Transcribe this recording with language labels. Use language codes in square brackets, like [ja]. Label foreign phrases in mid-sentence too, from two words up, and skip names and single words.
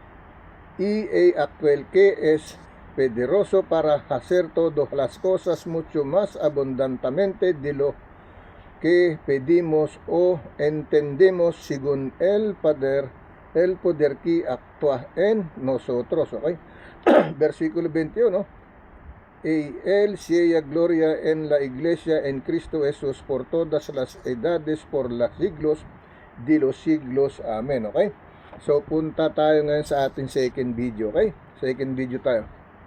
[es] Y aquel que es poderoso para hacer todas las cosas mucho más abundantemente de lo que pedimos o entendemos según el poder que actúa en nosotros. ¿Okay? Versículo 21, y él sea gloria en la iglesia en Cristo Jesús por todas las edades, por los siglos de los siglos. Amen. Okay? [tl] So punta tayo ngayon sa ating [en] second video. [tl] Okay? [en] Second video [tl] tayo.